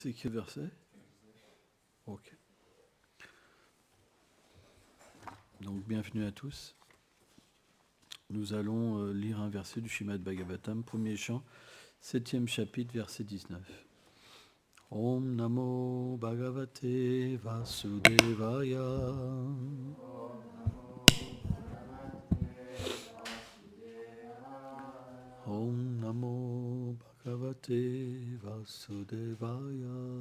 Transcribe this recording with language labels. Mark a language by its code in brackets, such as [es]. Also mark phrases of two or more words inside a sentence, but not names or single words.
[fr] C'est quel verset? Ok. Donc, bienvenue à tous. Nous allons lire un verset du Srimad Bhagavatam, premier chant, 7e chapitre, verset 19. [sa] ॐ नमो भगवते वासुदेवाय. ॐ नमो भगवते वासुदेवाय.